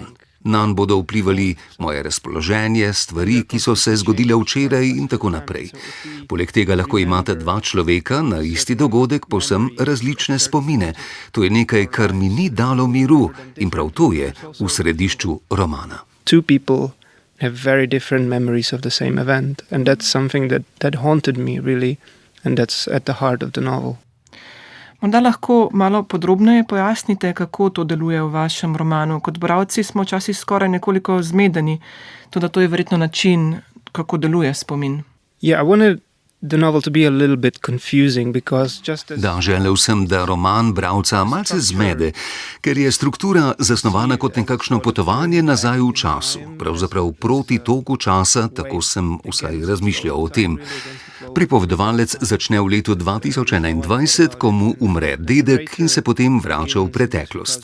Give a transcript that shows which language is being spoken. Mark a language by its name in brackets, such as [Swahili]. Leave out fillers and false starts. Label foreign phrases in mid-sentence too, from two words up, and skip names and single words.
[Slovenian] Nanj bodo vplivali moje razpoloženje, stvari, ki so se zgodile včeraj in tako naprej. Poleg tega lahko imate dva človeka na isti dogodek povsem različne spomine. To je nekaj, kar mi ni dalo miru in prav to je v središču romana. [English] two people have very different memories of the same event, and that's something that haunted me really, and that's at the heart of the novel. [Slovenian] Morda lahko malo podrobneje pojasnite, kako to deluje v vašem romanu. Kot bralci smo včasih skoraj nekoliko zmedeni, toda to je verjetno način, kako deluje spomin. [English] Yeah, I wanted the novel to be a little bit confusing because just as [Slovenian] Da, želel sem, da roman bralca malce zmede, ker je struktura zasnovana kot nekakšno potovanje nazaj v času, pravzaprav proti toku časa, tako sem vsaj razmišljal o tem. Pripovedovalec začne v letu 2021, ko mu umre dedek in se potem vrača v preteklost.